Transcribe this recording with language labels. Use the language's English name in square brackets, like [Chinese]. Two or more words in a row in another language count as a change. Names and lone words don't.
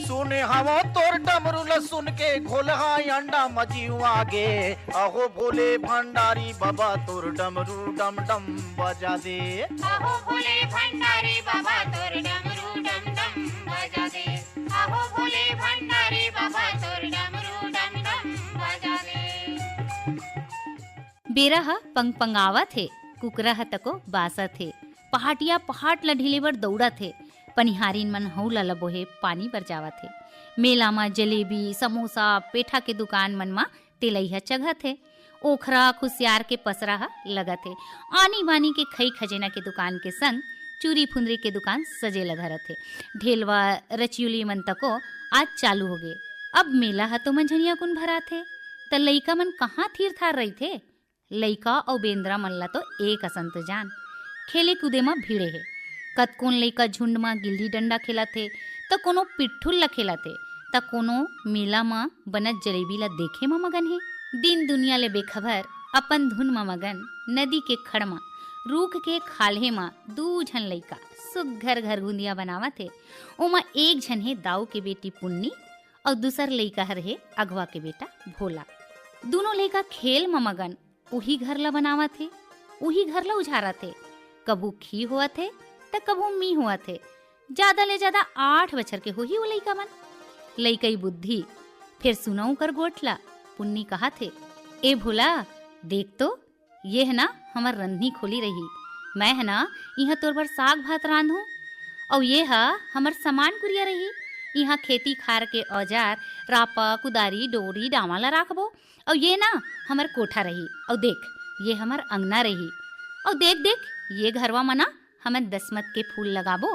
[Chhattisgarhi] सुने हवा तोर डमरू ल सुन के घोलहा अंडा मजीव आगे। अहो भोले भंडारी बाबा तोर डमरू डम डम बजा दे। अहो भोले भंडारी बाबा तोर डमरू डम डम बजा दे। अहो भोले भंडारी बाबा तोर डमरू डम डम बजा दे। बेरह पंगपंगावा थे, कुकरह तको बासा थे, पहाटिया पहाट ल ढिले बर दौड़ा थे, पनिहारीन मन हौला ल बोहे पानी बर जावा थे। मेला में जलेबी समोसा पेठा के दुकान मन मा तेलैया चघा थे, ओखरा खुसियार के पसरा लगा थे, आनी बानी के खई खजेना के दुकान के संग चूरी फुंदरी के दुकान सजे लगा थे। ढेलवा रचियुली मन तको आज चालू हो गए। अब मेला ह तो मंझनिया कुन भरा थे, त लइका मन कहाँ थीर थार रही थे। लइका और बेंद्रा मन ला तो एक असंत जान, खेले कूदे में भीड़े है। कतकोन लइका झुंड में गिल्ली डंडा खेला थे, त कोनो पिट्ठुल ला खेला थे, त कोनो मेला में बनत जलेबी ला देखे में मगन है। दिन दुनिया ले बेखबर अपन धुन में मगन नदी के खड़ में रूख के खाल्हे में दू झन लइका सुघर घर गुंदिया बनावा थे। ओमा एक झन है दाऊ के बेटी पुन्नी और दूसर लइका हर है अगवा के बेटा भोला। दोनों लइका खेल में मगन उही घर ला बनावा थे, उही घर ला उझारा थे। कबू खी हुआ थे त कबू मी हुआ थे। ज्यादा ले ज्यादा 8 बछर के हो ही वो लइका मन। लइकई बुद्धि फिर सुनाऊ कर गोठला। पुन्नी कहा थे, ए भोला देख तो ये है ना हमार रंधनी खोली रही, मैं है ना यहाँ तोर बर साग भात रांधू, और ये है हमार सामान कुरिया रही। यहाँ खेती खार के औजार रापा कुदारी डोरी डामाला राखबो, और ये ना हमार कोठा रही, और देख ये हमार अंगना रही, और देख देख ये घरवा मना हमें दसमत के फूल लगाबो।